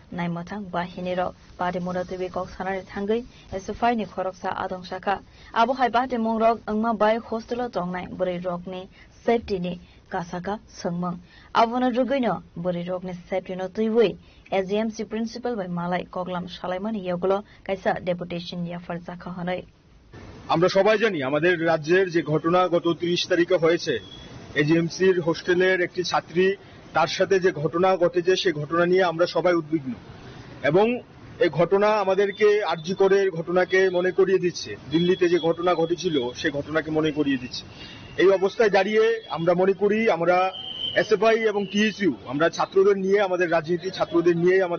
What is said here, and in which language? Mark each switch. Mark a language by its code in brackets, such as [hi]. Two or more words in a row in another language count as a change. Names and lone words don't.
[trp] नाइमथां बाहिनीर बादे मुरातबे कक सानारि थांगै एसएफआई नि खरकसा आदं शाखा आबहाय बादे मंगरक अंगमा बाय हस्टेल तंगनाय बोरै रकनि सेफ्टी नि कासाका सोंमं आबोनो रुगैनो बोरै रकनि सेफ्टी नो तुइवै एजीएमसी प्रिन्सिपल बाय मालाय कगलाम सालायमान इयागुलो कायसा डेपुटेशन याफार जाखा हनै [bn] আমরা সবাই জানি আমাদের রাজ্যের যে ঘটনা গত 30 তারিখে হয়েছে এজিএমসির হোস্টেলের একটি ছাত্রী তার সাথে যে ঘটনা ঘটেছে সেই ঘটনা নিয়ে আমরা সবাই উদ্বিগ্ন এবং এই ঘটনা আমাদেরকে আরজি করের ঘটনাকে মনে করিয়ে দিচ্ছে দিল্লিতে যে ঘটনা ঘটেছিল সেই ঘটনাকে মনে করিয়ে দিচ্ছে এই অবস্থায় দাঁড়িয়ে আমরা মনে করি আমরা এসএফআই এবং টিএসইউ আমরা ছাত্রদের নিয়ে আমাদের রাজনীতি ছাত্রদের নিয়ে আমাদের